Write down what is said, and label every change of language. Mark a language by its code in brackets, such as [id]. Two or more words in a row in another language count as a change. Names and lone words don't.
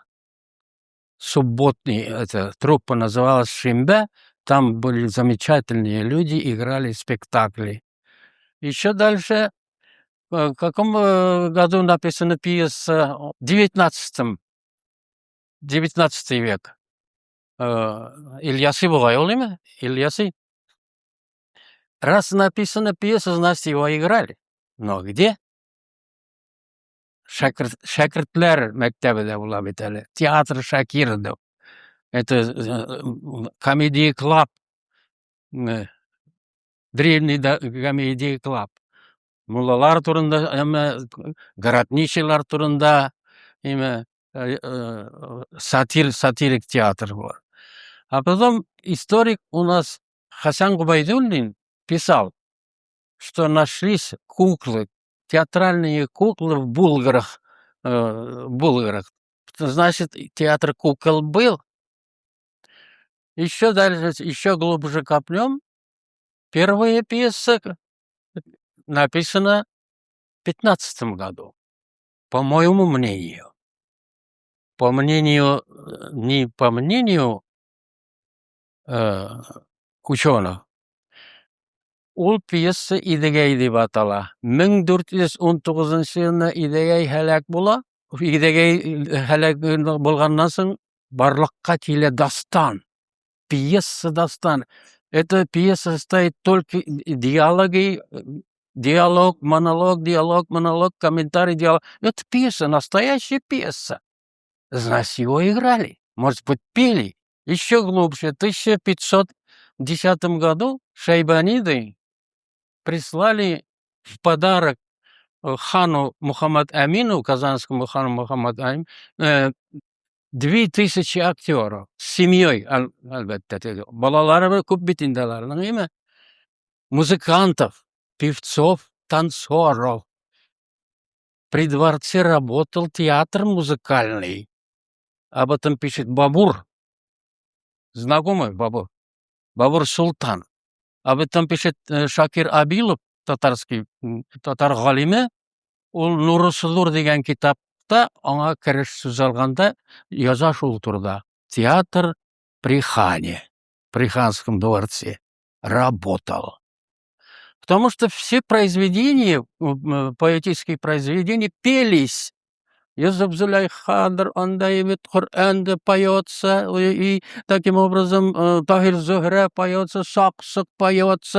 [ru] Субботний, эта труппа называлась Шимбе. Там были замечательные люди, играли спектакли. Еще дальше. В каком году написана пьеса? В 19 век. [tt] Ильясы бугай ул эме? Ильясы. [ru] Раз написана пьеса, значит, его играли. Но где? [tt] Шәкертләр мәктәбендә була бит әле. [ru] Театр Шакиров. Это комедия клаб. Древний комедия клаб. [tt] Муллалар турында, городничийлар турында, сатирик [ru] театр был. А потом историк у нас Хасан Губайдуллин писал, что нашлись куклы, театральные куклы в Булгарах. Значит, театр кукол был. Еще дальше, еще глубже копнем. Первая пьеса написана в 15 году, по моему мнению. Не по мнению ученых. [tt] Ул пьеса Идегәй дип атала. 1419 елда Идегәй һәлак була. Идегәй һәлак булганнан соң барлыкка килә дастан. [ru] Пьеса дастан. Эта пьеса состоит только диалог, монолог, комментарий, диалог. Это пьеса, настоящая пьеса. Значит, его играли. Может быть, пели. Еще глубже. В 1510 году шайбаниды прислали в подарок хану Мухаммад Амину, казанскому хану Мухаммад Амину, 2000 актеров с семьей, [tt] әлбәттә, балалары күп бит инде аларның, әйме? [ru] Музыкантов, певцов, танцоров. При дворце работал театр музыкальный. Об этом пишет Бабур. Знакомый Бабур? Бабур Султан. Об этом пишет Шакир Абилов, татарский, [tt] татар галиме. Ул Нурусулур дигән китапта аңа кереш сүз алганда яза шул турыда. [ru] Театр при хане, при ханском дворце работал. Потому что все произведения, поэтические произведения пелись. Юсуф Зулейхадр, Андайвит Коранда поется, и таким образом Тахир Зухра поется, Саксак поется.